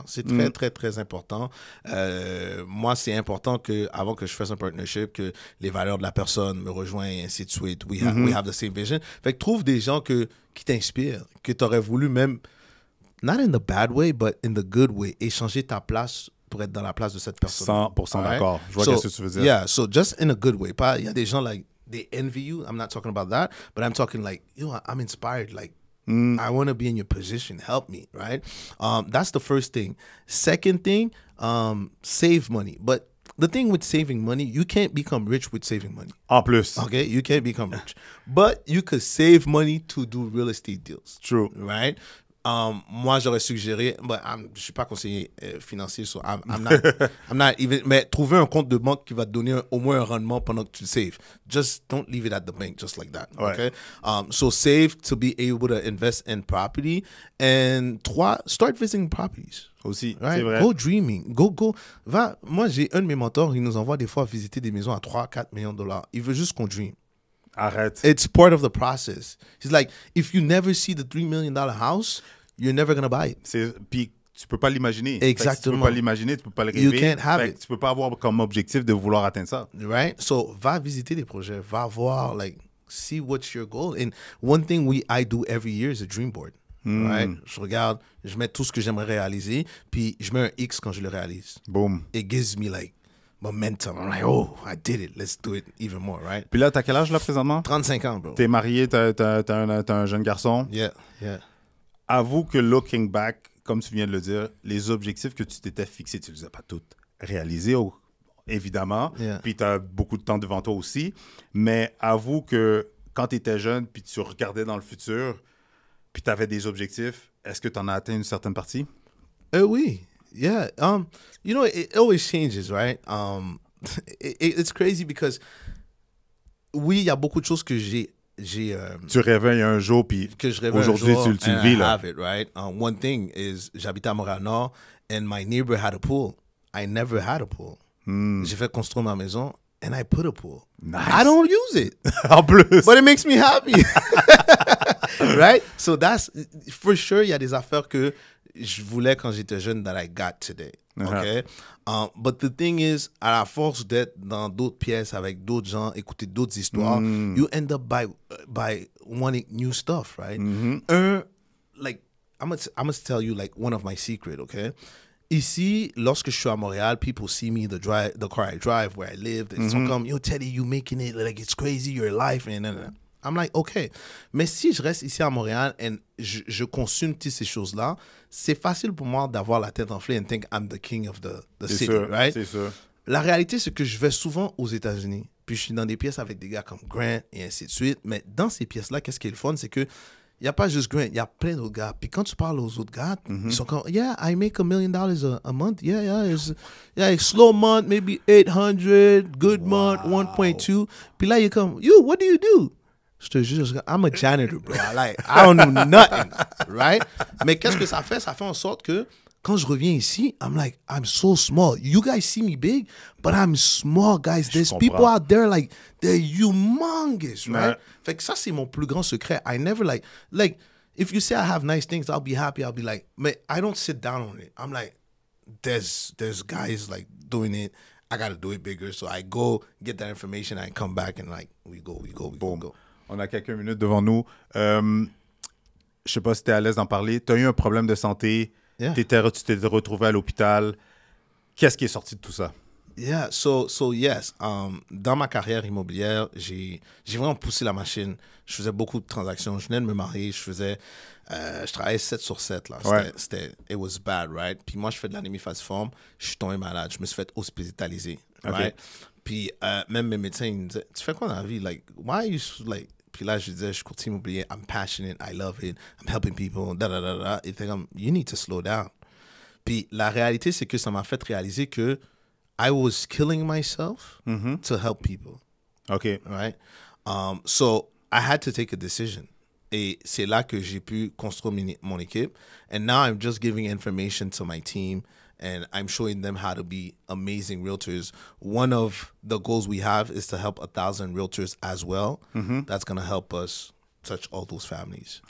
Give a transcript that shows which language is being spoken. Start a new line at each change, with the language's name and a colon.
French: C'est très, très, très important. Moi, c'est important avant que je fasse un partnership, que les valeurs de la personne me rejoignent, et ainsi de suite.
English: We have the same vision.
French: Fait que trouve des gens qui t'inspirent, que tu aurais voulu même,
English: not in the bad way, but in the good way,
French: échanger ta place pour être dans la place de cette personne. 100% d'accord. Je vois ce que tu veux dire.
English: Yeah, so just in a good way.
French: Il y a des gens,
English: like, they envy you. I'm not talking about that, but I'm talking like, I'm inspired. Like, I want to be in your position. Help me, right? That's the first thing. Second thing, save money. But the thing with saving money, you can't become rich with saving money.
French: En plus.
English: Okay? You can't become rich. But you could save money to do real estate deals. True. Right?
French: Moi, j'aurais suggéré, je suis pas conseiller financier,
English: so I'm not even,
French: mais trouver un compte de banque qui va te donner au moins un rendement pendant que tu le saves.
English: Just don't leave it at the bank just like that.
French: Ouais.
English: Okay? So save to be able to invest in property. And 3, start visiting properties.
French: Aussi,
English: Right?
French: c'est vrai.
English: Go dreaming.
French: Moi, j'ai un de mes mentors, il nous envoie des fois visiter des maisons à 3-4 millions de $. Il veut juste qu'on dream. Arrête.
English: It's part of the process. He's like, if you never see the $3 million house, you're never going to buy it.
French: Puis tu peux pas l'imaginer. Exactement. Tu peux pas l'imaginer, tu peux pas le rêver.
English: You can't have it.
French: Tu peux pas avoir comme objectif de vouloir atteindre ça.
English: Right? So,
French: va visiter des projets. Va voir,
English: like, see what's your goal. And one thing I do every year is a dream board. Right?
French: Je regarde, je mets tout ce que j'aimerais réaliser, puis je mets un X quand je le réalise. Boom.
English: It gives me, like, momentum. I'm like, oh, I did it. Let's do it even more, right?
French: Puis là, t'as quel âge là présentement? 35 ans, bro. T'es marié, t'as un jeune garçon.
English: Yeah, yeah.
French: Avoue que
English: looking back,
French: comme tu viens de le dire, les objectifs que tu t'étais fixés, tu les as pas tous réalisés, évidemment.
English: Yeah.
French: Puis t'as beaucoup de temps devant toi aussi. Mais avoue que quand tu étais jeune, puis tu regardais dans le futur, puis tu avais des objectifs, est-ce que tu en as atteint une certaine partie? Oui.
English: Yeah. You know, it always changes, right? It's crazy because
French: oui, il y a beaucoup de choses que tu rêvais un jour, puis aujourd'hui, tu le vis, là.
English: I have it, right? One thing is,
French: j'habitais à Montréal-Nord,
English: and my neighbor had a pool. I never had a pool.
French: J'ai fait construire ma maison,
English: and I put a pool. Nice. I don't use it.
French: En plus.
English: But it makes me happy. Right? So that's, for sure,
French: il y a des affaires que je voulais quand j'étais jeune
English: that I got today. Okay? But the thing is,
French: à la force d'être dans d'autres pièces avec d'autres gens, écouter d'autres histoires,
English: you end up by wanting new stuff, right? Like, I'm gonna tell you like one of my secret, okay?
French: Ici, lorsque je suis à Montréal,
English: people see me, the car I drive, where I live.
French: Ils sont comme,
English: yo, Teddy, you making it, like, it's crazy, your life, and I'm like, okay.
French: Mais si je reste ici à Montréal et je consume toutes ces choses-là, c'est facile pour moi d'avoir la tête enflée
English: and think I'm the king of the city,
French: sûr,
English: right?
French: C'est sûr. La réalité, c'est que je vais souvent aux États-Unis. Puis je suis dans des pièces avec des gars comme Grant et ainsi de suite. Mais dans ces pièces-là, qu'est-ce qui est le fun, c'est que il n'y a pas juste Grant, il y a plein d'autres gars. Puis quand tu parles aux autres gars, ils sont comme,
English: yeah, I make $1 million a month. Yeah, it's slow month, maybe 800, good month, 1.2.
French: Puis là, il est comme,
English: you, what do you do?
French: Je te jure,
English: I'm a janitor, bro. I don't do nothing, right?
French: Mais qu'est-ce que ça fait? Ça fait en sorte que quand je reviens ici,
English: I'm like, I'm so small. You guys see me big, but I'm small, guys. There's people out there, like, they're humongous, right?
French: Ouais. Fait que ça, c'est mon plus grand secret.
English: I never, like, if you say I have nice things, I'll be happy. I'll be like, but I don't sit down on it. I'm like, there's guys, like, doing it. I got to do it bigger. So I go get that information. I come back and, like, we go.
French: On a quelques minutes devant nous. Je sais pas si tu es à l'aise d'en parler. Tu as eu un problème de santé.
English: Yeah.
French: Tu t'es retrouvé à l'hôpital. Qu'est-ce qui est sorti de tout ça?
English: Yeah, so yes.
French: Dans ma carrière immobilière, j'ai vraiment poussé la machine. Je faisais beaucoup de transactions. Je venais de me marier. Je travaillais 7 sur 7. Là. Ouais.
English: It was bad, right?
French: Puis moi, je fais de l'anémie falciforme. Je suis tombé malade. Je me suis fait hospitaliser, right? Puis même mes médecins, ils me disaient, tu fais quoi dans la vie?
English: Like, why you, like...
French: Puis là, je disais, je suis courtier immobilier,
English: I'm passionate, I love it, I'm helping people,
French: da. Ils étaient comme,
English: you need to slow down.
French: Puis la réalité, c'est que ça m'a fait réaliser que
English: I was killing myself to help people. OK. Right? So I had to take a decision.
French: Et c'est là que j'ai pu construire mon équipe.
English: And now I'm just giving information to my team and I'm showing them how to be amazing realtors. One of the goals we have is to help 1,000 realtors as well. That's going to help us touch all those families.